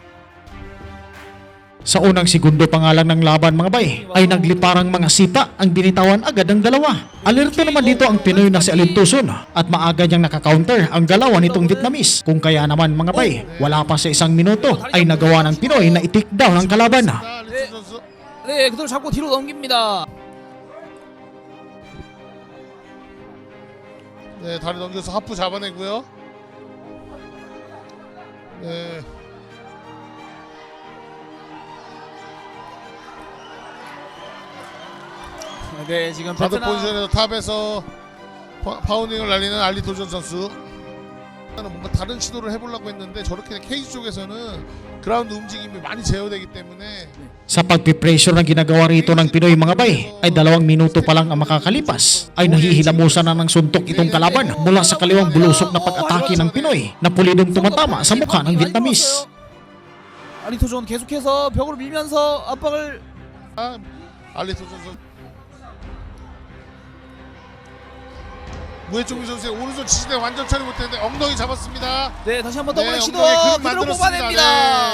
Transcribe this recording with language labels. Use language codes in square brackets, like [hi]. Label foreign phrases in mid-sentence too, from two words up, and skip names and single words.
[tl] Sa unang segundo pa nga lang ng laban mga bay ay nagliparang mga sipa ang binitawan agad ng dalawa. Alerto naman dito ang Pinoy na si Alintuson at maaga niyang nakaka-counter ang galawan nitong Vietnamese. Kung kaya naman mga bay, wala pa sa 1 minuto ay nagawa ng Pinoy na i-take down ang kalaban. [ko] 네, 그대로 잡고 뒤로 넘깁니다. 네, 다리 넘겨서 하프 잡아내고요. 네. 네, 지금 가드 베트남 포지션에서 탑에서 파운딩을 날리는 알리토전 선수. 뭔가 다른 시도를 해보려고 했는데 저렇게 케이지 쪽에서는 그라운드 움직임이 많이 제어되기 때문에 [tl] Sa pagpipressure na ginagawa rito ng Pinoy mga bay ay 2 minuto pa lang ang makakalipas ay nahihilamusan na ng suntok itong kalaban mula sa kaliwang bulusok na pag-atake ng Pinoy na pulidong tumatama sa mukha ng Vietnamese. [ko] 알리토존 계속해서 벽으로 밀면서 압박을 알리토전 선수 무해종민 선수의 오른손 지지대 완전 처리 못했는데 엉덩이 잡았습니다. 네, 다시 한번 더블 시도 엉덩이 그림 그대로 만들었습니다. 뽑아냅니다.